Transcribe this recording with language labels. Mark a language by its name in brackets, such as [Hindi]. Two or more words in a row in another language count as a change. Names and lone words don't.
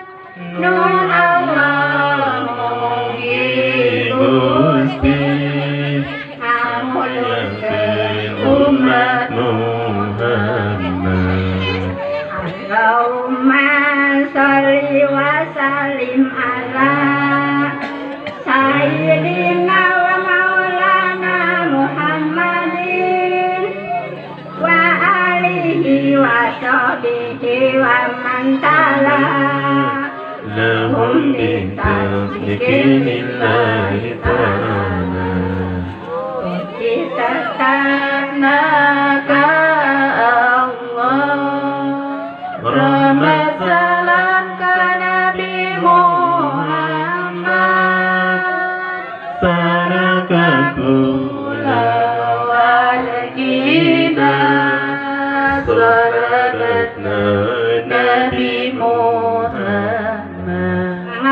[Sundanese] Nun Allah mugi Gusti amulkan umat Muhammad. [Arabic] اللهم صل وسلم على سيدنا ومولانا محمد وعلى آله وصحبه ومن تلا لهم بتصديق الله تعالى [Sundanese] tatnaka rahmat salam ka Nabi Muhammad saraka kulawargina sahabatna Nabi Muhammad.